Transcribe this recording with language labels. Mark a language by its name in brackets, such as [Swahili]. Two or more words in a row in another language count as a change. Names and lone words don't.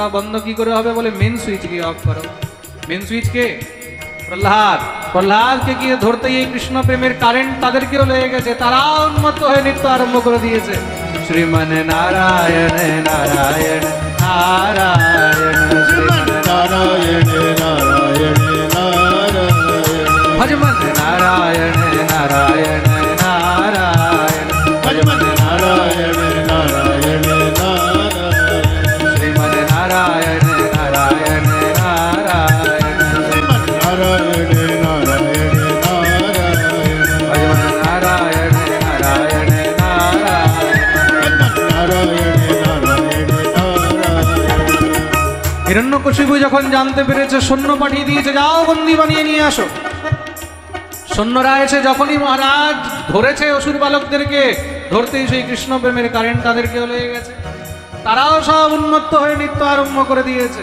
[Bangla] বন্ধ কি করে হবে, বলে [English] main switch [Bangla] গিয়ে অফ করো। [English] main switch [Bangla] কে? প্রহ্লাদ। প্রহ্লাদকে গিয়ে ধরতেই এই কৃষ্ণ প্রেমের কারেন্ট তাদেরকেও লেগে গেছে। তারাও উন্মত্ত হয়ে নৃত্য আরম্ভ করে দিয়েছে। শ্রীমন নারায়ণ নারায়ণ নারায়ণ শ্রীমন [Sanskrit] नारायणे नारायणे नारायणे भजमन नारायण नारायण नारायण भजमन नारायणे नारायणे नारायणे श्रीमन नारायण नारायण नारायण श्रीमन् नारायणे नारायणे नारायणे भजमन नारायण नारायण नारायण श्रीमन् नारायणे नारायणे नारायणे [Bangla] হিরণ্যকশিপু যখন জানতে পেরেছে, সৈন্য পাঠিয়ে দিয়েছে, যাও বন্দি বানিয়ে নিয়ে আসো। সৈন্যরা এসে যখনই মহারাজ ধরেছে অসুর বালকদেরকে, ধরতেই সেই কৃষ্ণ প্রেমের কারেন্ট তাদেরকেও লেগে গেছে। তারাও সব উন্মত্ত হয়ে নৃত্য আরম্ভ করে দিয়েছে।